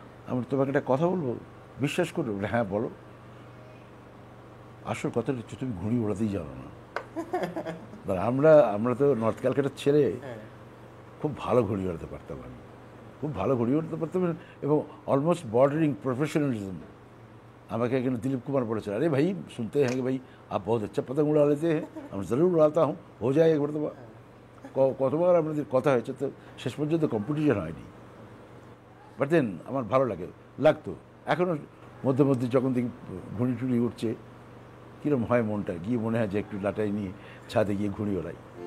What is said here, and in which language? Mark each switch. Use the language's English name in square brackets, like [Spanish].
[Bangla] আমার তোমাকে একটা কথা বলবো, বিশ্বাস করো? হ্যাঁ বলো। আসল কথাটা হচ্ছে তুমি ঘুড়ি ওড়াতেই জানো না। আমরা আমরা তো নর্থ ক্যালকাটার ছেলে, খুব ভালো ঘুড়ি ওড়াতে পারতাম আমি, খুব ভালো ঘুড়ি ওড়াতে পারতাম, এবং [English] Almost bordering professionalism. [Bangla] আমাকে এখানে দিলীপ কুমার বলেছিল, [Hindi] अरे भाई सुनते हैं कि भाई आप बहुत अच्छा पतंग उड़ा लेते हैं, हम ज़रूर उड़ाता हूँ, हो जाए एक मरतबा। [Bangla] কতবার আপনাদের কথা হয়েছে, তো শেষ পর্যন্ত কম্পিটিশন হয়নি। [English] but then [Bangla] আমার ভালো লাগতো এখনও মধ্যে মধ্যে যখন দেখি ঘুড়ি টুড়ি উঠছে, কীরকম হয় মনটা, গিয়ে মনে হয় যে একটু লাটাই নিয়ে ছাদে গিয়ে ঘুড়ি ওড়াই।